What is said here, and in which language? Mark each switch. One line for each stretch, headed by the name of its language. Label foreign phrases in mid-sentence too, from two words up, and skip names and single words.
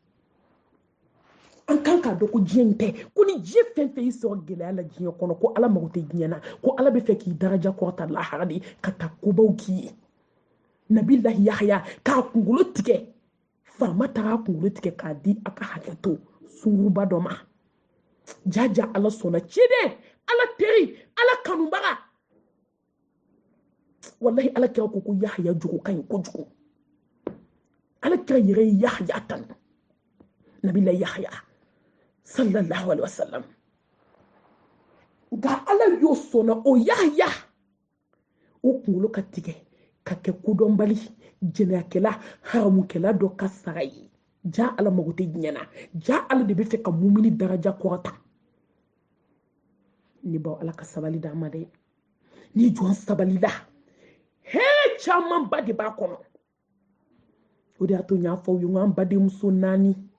Bambara: an kan k'a dɔn ko diɲɛ in tɛ ko ni diɲɛ fɛn fɛn y'i sɔrɔ gɛlɛya la diɲɛ kɔnɔ ko Ala mago tɛ diɲɛ na ko Ala bɛ fɛ k'i daraja kɔrɔta lahara de ka taa kobaw k'i ye Nabilahi Yahya k'a kunkolo tigɛ faama taara kunkolo tigɛ k'a di a ka hakɛ to sunguruba dɔ ma jaja Ala sɔnna ciden Ala teri Ala kanubaga wallahi Ala kira ko Yahya jogo ka ɲi kojugu Ala kira yɛrɛ ye Yahya tanu Nabilahi Yahya
Arabic: صلى الله عليه وسلم
Bambara: nka Ala y'o sɔnna o Yahya o kunkolo ka tigɛ ka kɛ kodɔnbali jɛnɛyakɛla haramukɛla dɔ ka sara ye ja Ala mago tɛ diɲɛ na ja Ala de bɛ fɛ ka mumini daraja kɔrɔta ne baw Ala ka sabali d'an ma dɛ ni jɔn sabalila hɛrɛ caman ba de b'a kɔnɔ o de y'a to n y'a fɔ aw ye n ko an badenmuso 4